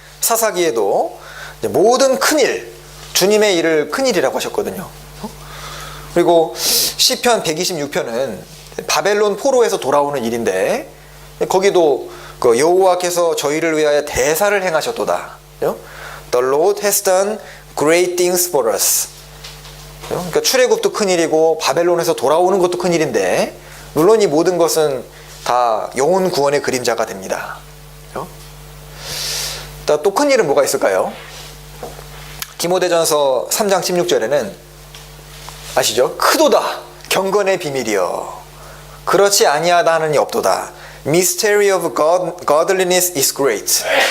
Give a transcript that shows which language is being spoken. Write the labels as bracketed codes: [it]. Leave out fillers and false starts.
[ko] 사사기에도 모든 큰 일, 주님의 일을 큰 일이라고 하셨거든요. 그리고 시편 126편은 바벨론 포로에서 돌아오는 일인데 거기도 그 여호와께서 저희를 위하여 대사를 행하셨도다. [en] The Lord has done great things for us. [ko] 그러니까 출애굽도 큰일이고 바벨론에서 돌아오는 것도 큰일인데 물론 이 모든 것은 다 영혼 구원의 그림자가 됩니다. 또 큰일은 뭐가 있을까요? 디모데전서 3장 16절에는 아시죠? 크도다 경건의 비밀이여 그렇지 아니하다 하는 이 없도다. [en] Mystery of godliness is great.